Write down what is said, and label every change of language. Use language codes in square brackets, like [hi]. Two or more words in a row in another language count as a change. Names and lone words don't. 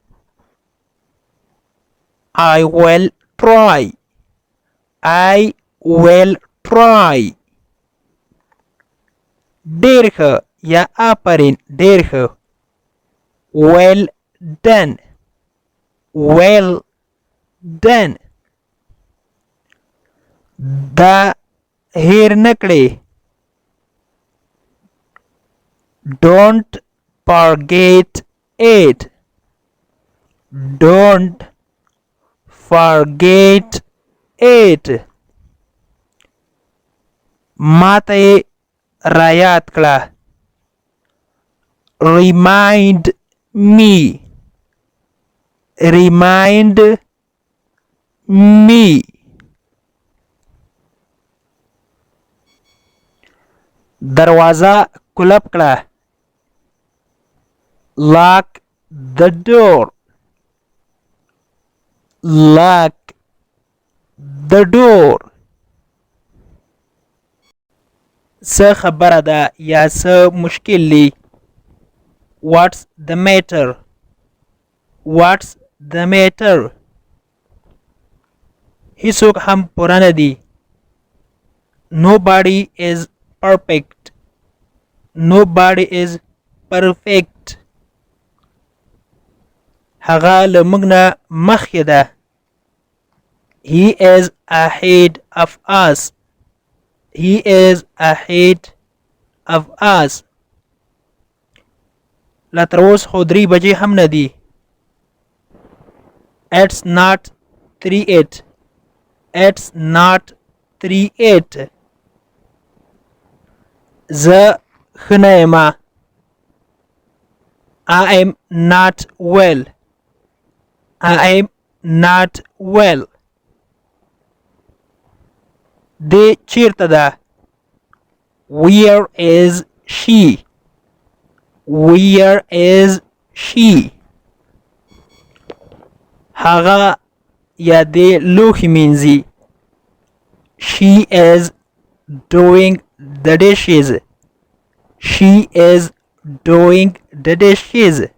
[en] I will try I will try [ps] ډېر ښه یا آفرین ډېر ښه [en] well done well done [ps] دا هیر نه کړې [en] don't forget it don't forget it [ps] ماته یې رایاد کړه [en] remind me remind me [ps] دروازه کلپ کړه [en] lock the door lock the door [ps] څه خبره ده یا څه مشکل دی [en] what's the matter what's the matter [ps] هیڅوک هم پوره نه دی [en] nobody is perfect nobody is perfect [ps] هغه له موږ نه مخکې ده [en] he is ahead of us [ps] he is ahead of us لا تر اوس خو 3 بجې هم نه دي [en] it's not 3:08 it's not 3:08 [ps] زه ښه نه یم [en] I am not well I am not well [ps] دی چیرته ده [en] where is she where is she [ps] هغه یا دی لوښي مینځي [en] she is doing the dishes she is doing the dishes